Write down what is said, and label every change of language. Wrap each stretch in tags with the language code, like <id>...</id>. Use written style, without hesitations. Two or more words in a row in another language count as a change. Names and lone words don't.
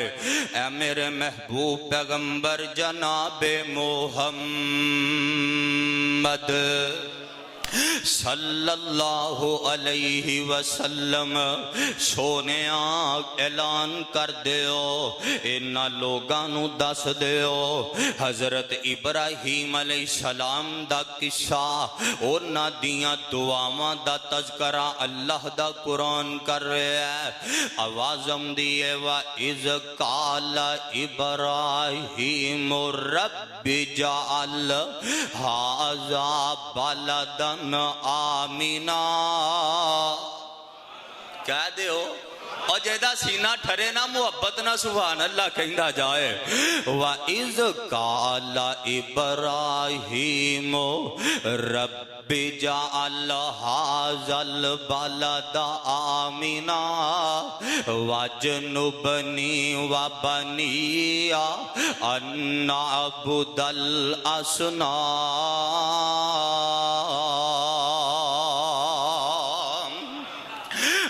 <pa>اے میرے محبوب پیغمبر جناب محمد</pa> <ar>صلی اللہ علیہ وسلم،</ar> <pa>سونے اعلان کر دیو، انہا لوگانو دس دیو حضرت ابراہیم</pa> <ar>علیہ السلام</ar> <pa>دا قصہ، انہا دیاں دعاواں دا تذکرہ اللہ دا قرآن کر رہے ہیں۔ آوازم دیئے</pa> <ar>وَإِذْ قَالَ إِبْرَاهِيمُ رَبِّ جَعَلْ هَذَا بَلَدًا آمینہ،</ar> <pa>کہہ دے ہو اور جیدہ سینہ ٹھرے نا محبت نا</pa> <ar>سبحان اللہ</ar> <pa>کہندہ جائے۔</pa> <ar>وَإِذْ قَالَ إِبْرَاهِيمُ رَبِّ جَعَلْ هَذَا الْبَلَدَ آمِنًا وَاجْنُبْنِي وَبَنِيَّ أَن نَّعْبُدَ الْأَصْنَامَ۔</ar>